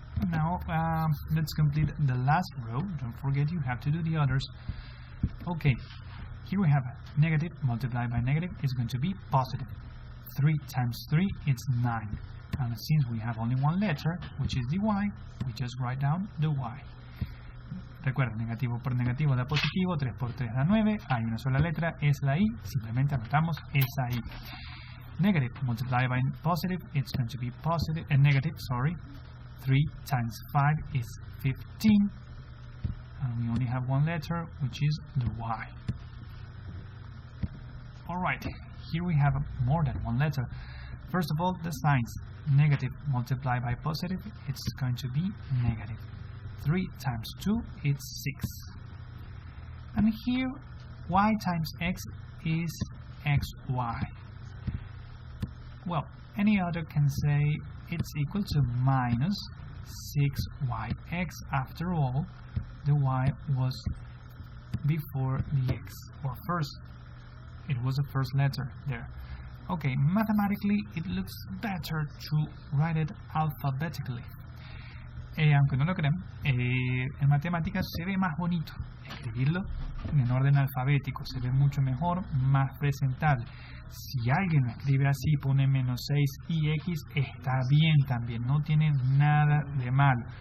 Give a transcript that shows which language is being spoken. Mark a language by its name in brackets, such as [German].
[English] Now let's complete the last row. Don't forget you have to do the others. Okay, here we have negative multiplied by negative is going to be positive. 3 times 3 is 9. And since we have only one letter, which is the y, we just write down the y. [Spanish] Recuerden, negativo por negativo da positivo, 3 por 3 da 9, hay una sola letra, es la i, simplemente anotamos esa i. [English] Negative multiplied by positive, it's going to be positive, negative, sorry. 3 times 5 is 15, and we only have one letter, which is the Y. Alright, here we have more than one letter. First of all, the signs. Negative multiplied by positive, it's going to be negative. 3 times 2, it's 6. And here, y times x is xy. Well, any other can say it's equal to minus 6yx. After all, the y was before the x, or first, it was the first letter there. Okay, mathematically it looks better to write it alphabetically. [Spanish] Aunque no lo crean, en matemáticas se ve más bonito escribirlo en orden alfabético, se ve mucho mejor, más presentable. Si alguien lo escribe así, pone menos 6 y x, está bien también, no tiene nada de malo.